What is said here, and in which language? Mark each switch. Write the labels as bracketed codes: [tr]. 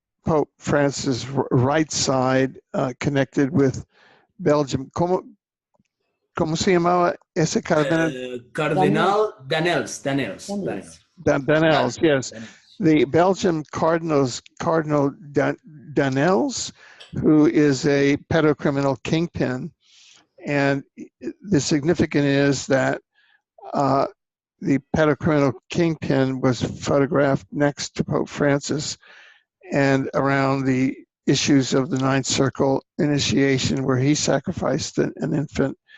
[en] Pope Francis' right side, connected with Belgium. [es] ¿Cómo se llamaba ese cardenal? Cardenal Danels. [en] Danels, yes. The Belgian Cardinal Danels, who is a pedocriminal kingpin. And the significant is that the pedocriminal kingpin was photographed next to Pope Francis and around the issues of the Ninth Circle initiation, where he sacrificed an infant.